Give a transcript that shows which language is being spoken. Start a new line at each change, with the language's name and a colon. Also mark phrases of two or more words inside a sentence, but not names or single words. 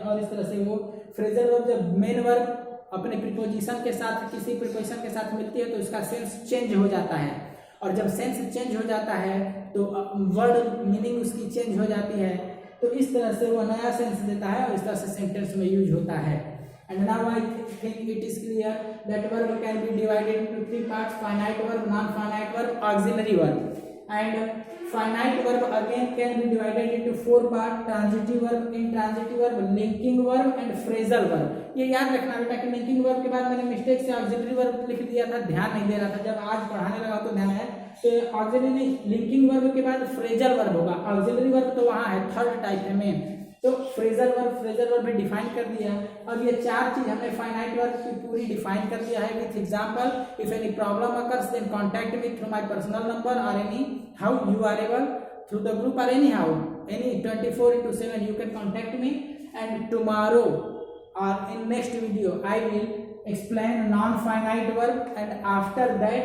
Hindi: और इस तरह से वो
English: phrasal verb
Hindi: जब
English: main verb
Hindi: अपने प्रीपोजिशन के साथ, किसी प्रीपोजिशन के साथ मिलती है तो इसका
English: sense change
Hindi: हो जाता है, और जब
English: sense change
Hindi: हो जाता है तो
English: word meaning
Hindi: उसकी चेंज हो जाती है। तो इस तरह से वो नया सेंस देता है और इस तरह से सेंटेंस में यूज होता है।
English: And now I think it is clear that verb can be divided into three parts: finite verb, non-finite verb, auxiliary verb. And finite verb again can be divided into four parts: transitive verb, intransitive verb, linking verb and phrasal verb.
Hindi: ये याद रखना बेटा कि
English: linking verb
Hindi: के बाद मैंने मिस्टेक से
English: auxiliary verb
Hindi: लिख दिया था, ध्यान नहीं दे रहा था, जब आज पढ़ाने लगा तो ध्यान है। तो auxiliary नहीं,
English: linking verb
Hindi: के बाद
English: phrasal verb
Hindi: होगा,
English: auxiliary verb
Hindi: तो वहाँ है,
English: third type
Hindi: है मेन। तो
English: phrasal verb
Hindi: भी डिफाइन कर दिया। अब ये चार चीज हमने
English: finite verb
Hindi: की पूरी डिफाइन कर दिया है
English: with example. if any problem occurs then contact me through my personal number और any how you are able through the group और any how any 24/7 you can contact me, and tomorrow or in next video I will explain non-finite verb, and after that